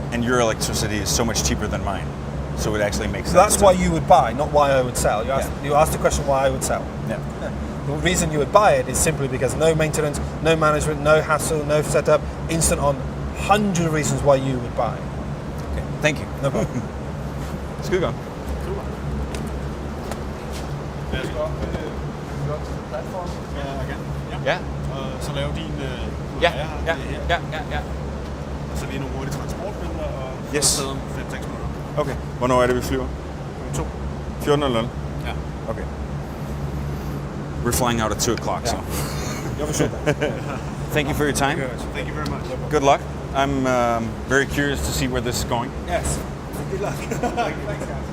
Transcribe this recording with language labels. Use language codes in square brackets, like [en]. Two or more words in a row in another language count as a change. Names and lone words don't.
[en] And your electricity is so much cheaper than mine. So it actually makes So sense. that's why you would buy, not why I would sell. You asked the question why I would sell. Yeah. The reason you would buy it is simply because no maintenance, no management, no hassle, no setup, instant on. 100 reasons why you would buy. Okay. Thank you. No problem. [da] Skide godt. Super. Lad os gå op til platformen. Ja. Og så lave din Ja. her. Ja. Det her. Ja. Og så lige nogle hurtige transportbilleder og Yes. så om 5-6 minutter. Okay. Hvornår er det, vi flyver? 2. 14:00. Ja. Okay. [en] We're flying out at 2 o'clock, so. [sv] Jag förstår det. [en] Thank you for your time. Thank you very much. Good luck. I'm very curious to see where this is going. Yes. Good luck. Thanks, guys.